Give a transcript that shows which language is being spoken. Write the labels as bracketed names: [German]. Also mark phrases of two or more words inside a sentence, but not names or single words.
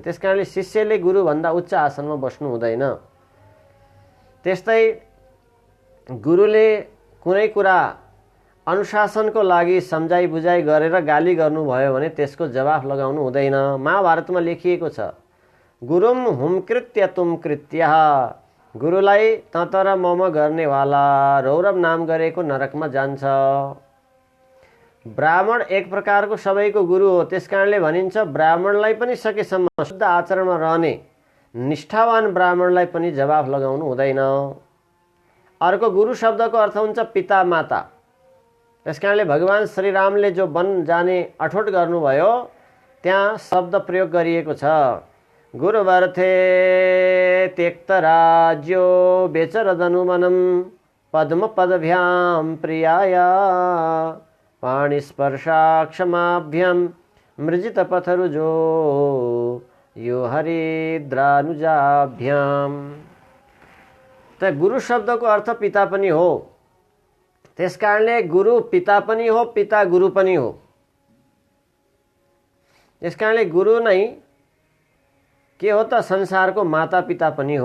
[Nepali] त्यस कारणले शिष्यले गुरुभन्दा उच्च आसनमा बस्नु हुँदैन। त्यस्तै गुरुले कुनै कुरा अनुशासनको लागि सम्झाइ बुझाइ गरेर गाली गर्नुभयो भने त्यसको जवाफ लगाउनु हुँदैन। महाभारतमा लेखिएको छ, [Sanskrit] गुरुम हुमकृत्य तुम कृत्यः, [Nepali] गुरुलाई तँ तर मम गर्नेवाला रौरव नाम गरेको नरकमा जान्छ। ब्राह्मण एक प्रकारको सबैको गुरु हो। त्यस कारणले भनिन्छ ब्राह्मणलाई पनि सकेसम्म शुद्ध आचरणमा रहने निष्ठावान ब्राह्मणलाई पनि जवाफ लगाउनु हुँदैन। अर्को गुरु शब्दको अर्थ हुन्छ पिता माता। त्यस कारणले भगवान श्रीरामले जो वन जाने अठोट गर्नुभयो त्यहाँ शब्द प्रयोग गरिएको छ, [Sanskrit] गुरुवर्थे त्यक्त राज्यो बेचरदनुमनम पद्म पदभ्याम प्रियाया पाणिस्पर्शाक्षमाभ्यम मृजित पथरुजो यो हरिद्रानुजाभ्याम। [Nepali] त गुरु शब्दको अर्थ पिता पनि हो। त्यस कारणले गुरु पिता पनि हो, पिता गुरु पनि हो। त्यस कारणले गुरु नै के हो त संसारको माता पिता पनि हो।